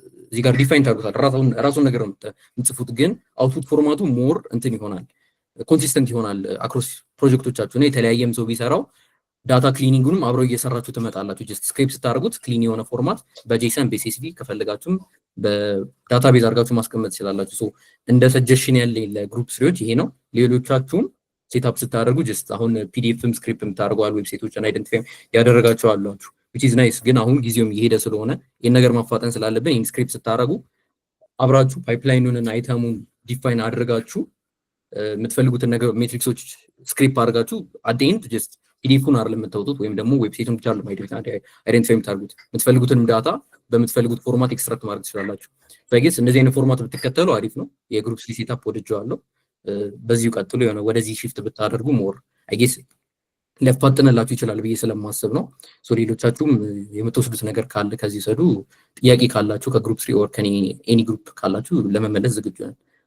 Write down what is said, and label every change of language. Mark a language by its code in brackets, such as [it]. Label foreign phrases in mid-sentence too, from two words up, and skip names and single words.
[am] እዚህ ጋር ዲፋይን ታደርጉታል። ራሱን ነገር ነው የምትጽፉት፣ ግን [en] output format more [am] እንትን ይሆናል፣ ኮንሲስተንት ይሆናል አክሮስ ፕሮጀክቶቻችሁ ነው። የተለያየም ሰው ቢሰራው [en] data cleaning [am] አብረው እየሰራችሁ ትመጣላችሁ። [en] just script [am] ስታደርጉት ክሊን የሆነ ፎርማት በጄሰን በሲኤስቪ ከፈለጋችሁም በዳታቤዝ አድርጋችሁ ማስቀመጥ ትችላላችሁ። ሶ እንደ ሰጀሽን ያለ [en] group three [am] ይሄ ነው። ሌሎቻችሁም ሴትአፕ ስታደርጉ ጀስት አሁን [en] PDF script [am] የምታደርጉ አሉ፣ ዌብሳይቶችን አይደንቲፋይ ያደረጋችሁ አላችሁ [en] which is nice። [am] ግን አሁን ጊዜውም እየሄደ ስለሆነ ይሄን ነገር ማፋጠን ስላለብን ይሄን ስክሪፕት ስታደርጉ አብራችሁ ፓይፕላይኑን እና አይተሙን ዲፋይን አድርጋችሁ የምትፈልጉትን ነገር [en] metrics script [am] አድርጋችሁ [en] at the end just [am] ፒዲኤፉን አይደለም የምታወጡት ወይም ደግሞ ዌብሳይቱን ብቻ አይደለም አይደንቲፋይ የምታደርጉት፣ የምትፈልጉትንም ዳታ በምትፈልጉት ፎርማት ኤክስትራክት ማድረግ ትችላላችሁ። በጌስ እንደዚህ አይነት ፎርማት ብትከተሉ አሪፍ ነው። የግሩፕ ሴታፕ ወድጄዋለሁ። በዚሁ ቀጥሎ የሆነ ወደዚህ ሺፍት ብታደርጉ [en] more I guess [am] ሊያፋጥንላችሁ ይችላል ብዬ ስለማስብ ነው። ሶ ሌሎቻችሁም የምትወስዱት ነገር ካለ ከዚህ ሰዱ። ጥያቄ ካላችሁ ከግሩፕ 3 ኦር ከኔ [en] any group [am] ካላችሁ ለመመለስ ዝግጁ ነን።